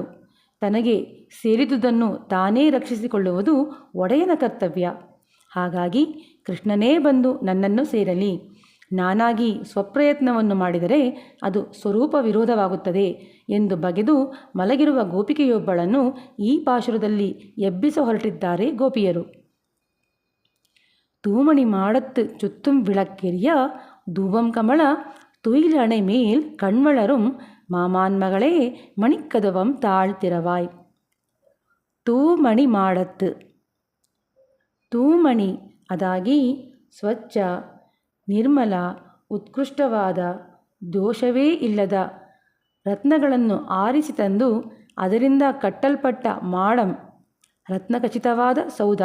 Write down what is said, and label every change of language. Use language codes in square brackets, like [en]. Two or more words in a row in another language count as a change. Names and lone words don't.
[kn] ತನಗೆ ಸೇರಿದುದನ್ನು ತಾನೇ ರಕ್ಷಿಸಿಕೊಳ್ಳುವುದು ಒಡೆಯನ ಕರ್ತವ್ಯ. ಹಾಗಾಗಿ ಕೃಷ್ಣನೇ ಬಂದು ನನ್ನನ್ನು ಸೇರಲಿ. ನಾನಾಗಿ ಸ್ವಪ್ರಯತ್ನವನ್ನು ಮಾಡಿದರೆ ಅದು ಸ್ವರೂಪ ವಿರೋಧವಾಗುತ್ತದೆ ಎಂದು ಬಗೆದು ಮಲಗಿರುವ ಗೋಪಿಕೆಯೊಬ್ಬಳನ್ನು ಈ ಪಾಶುರದಲ್ಲಿ ಎಬ್ಬಿಸ ಹೊರಟಿದ್ದಾರೆ ಗೋಪಿಯರು. [ta] தூமணி மாடத்து சுத்தும் விளக்கெரிய தூபம் கமல துயிலணை மேல் கண்வளரும் மாமான்மகளே மணிக்கதவம் தாழ்த்திரவாய். தூமணி மாடத்து. [kn] ತೂಮಣಿ ಅದಾಗಿ ಸ್ವಚ್ಛ, ನಿರ್ಮಲ, ಉತ್ಕೃಷ್ಟವಾದ, ದೋಷವೇ ಇಲ್ಲದ ರತ್ನಗಳನ್ನು ಆರಿಸಿ ತಂದು ಅದರಿಂದ ಕಟ್ಟಲ್ಪಟ್ಟ ಮಾಡಂ, ರತ್ನಖಚಿತವಾದ ಸೌಧ.